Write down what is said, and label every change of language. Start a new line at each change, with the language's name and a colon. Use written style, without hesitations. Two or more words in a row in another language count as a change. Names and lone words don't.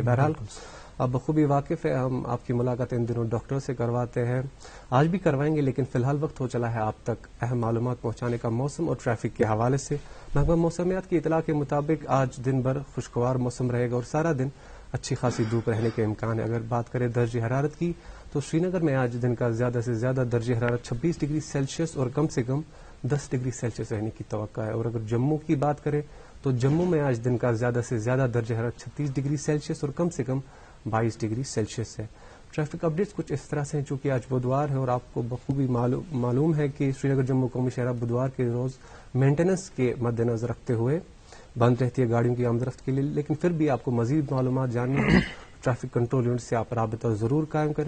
Urdu: بہرحال آپ بخوبی واقف ہے, ہم آپ کی ملاقات ان دنوں ڈاکٹر سے کرواتے ہیں, آج بھی کروائیں گے, لیکن فی الحال وقت ہو چلا ہے آپ تک اہم معلومات پہنچانے کا موسم اور ٹریفک کے حوالے سے. محکمہ موسمیات کی اطلاع کے مطابق آج دن بھر خوشگوار موسم رہے گا اور سارا دن اچھی خاصی دھوپ رہنے کے امکان ہے. اگر بات کریں درجہ حرارت کی تو سری نگر میں آج دن کا زیادہ سے زیادہ درجہ حرارت 26
English: degree Celsius
Urdu: اور کم سے کم 10
English: degree Celsius
Urdu: رہنے کی توقع ہے. اور اگر جموں کی بات کریں تو جموں میں آج دن کا زیادہ سے زیادہ درجہ حرارت 36
English: degree Celsius
Urdu: اور کم سے کم 22
English: degree Celsius
Urdu: ہے.
English: traffic updates
Urdu: کچھ اس طرح سے ہیں, چونکہ آج بدوار ہے اور آپ کو بخوبی معلوم ہے کہ سری نگر جموں قومی شاہراہ بدوار کے روز مینٹیننس کے مد نظر رکھتے ہوئے بند رہتی ہے گاڑیوں کی آمد رفت کے لیے. لیکن پھر بھی آپ کو مزید معلومات جاننی ہے
English: traffic control unit
Urdu: سے آپ رابطہ ضرور قائم کریں.